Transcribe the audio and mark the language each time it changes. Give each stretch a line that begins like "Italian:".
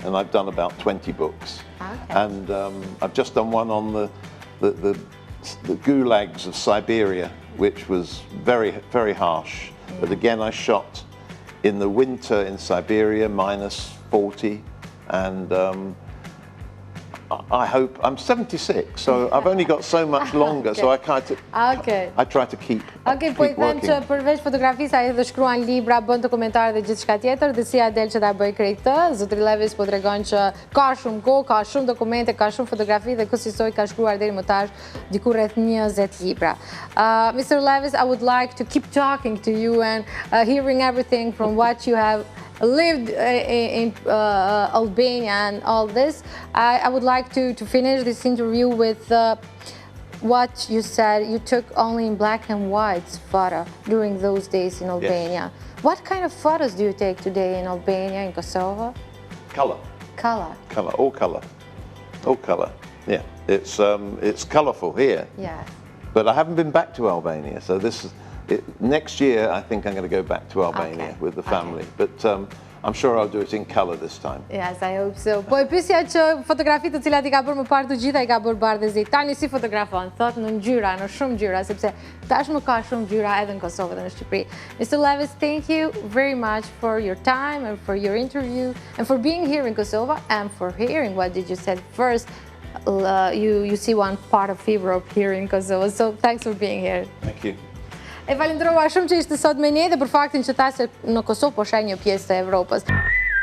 English: And I've done about 20 books. And I've just done one on the gulags of Siberia, which was very, very harsh. But again, I shot in the winter in Siberia, -40, and I hope, I'm 76, so I've only got so much longer, so I try to keep
Albanian: po i them që përveç fotografisë ai edhe shkruan libra, bën dokumentar dhe gjithçka tjetër, dhe si Adel që ta bëj krejt këtë, zotri Levis po tregon që ka shumë kohë, ka shumë dokumente, ka shumë fotografi dhe kësaj ka shkruar deri më tash diku rreth 20 libra.
English: Mr. Levis, I would like to keep talking to you and hearing everything from what you have lived in Albania and all this. I would like to finish this interview with what you said. You took only in black and white photo during those days in Albania. Yes. What kind of photos do you take today in Albania, in Kosovo? Color. Color. Color, all color. All color, yeah. It's colorful here. Yeah. But I haven't been back to Albania, so this is, next year, I think I'm going to go back to Albania with the family. But I'm sure I'll do it in color this time. Yes, I hope so.
Albanian: Po e pyesja që fotografitë të cilat I ka bërë më parë të gjitha I ka bërë bardhë dhe zi. Tani si fotografon? Thot në ngjyra, në shumë ngjyra, sepse tashmë ka shumë ngjyra edhe në Kosovë dhe në Shqipëri.
English: Mr. Levis, thank you very much for your time and for your interview and for being here in Kosovo and for hearing what did you said first. You see one part of Europe here in Kosovo, so thanks for being here. Thank you.
Albanian: E falenderova shumë që ishte sot me ne dhe për faktin që ta se në Kosovë po sheh një pjesë të Evropës.